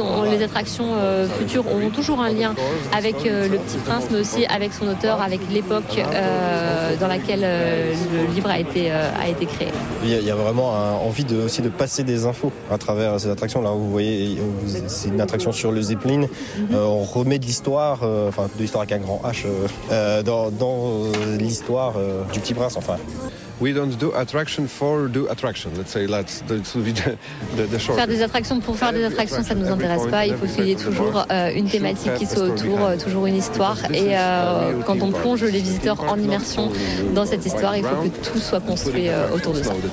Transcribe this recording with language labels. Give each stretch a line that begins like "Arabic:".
French: Les attractions futures auront toujours un lien avec le Petit Prince, mais aussi avec son auteur, avec l'époque dans laquelle le livre a été créé. Il y a vraiment envie aussi de passer des infos à travers ces attractions. Là, vous voyez, c'est une attraction sur le Zeppelin. On remet de l'histoire, de l'histoire avec un grand H, dans l'histoire du Petit Prince, enfin.
English: We don't do attraction for do attraction. Let's say that's the short.
French: Faire des attractions pour faire des attractions, ça ne nous intéresse pas. Il faut qu'il y ait toujours une thématique qui soit autour, toujours une histoire. Et quand on plonge les visiteurs en immersion dans cette histoire, il faut que tout soit construit autour de ça.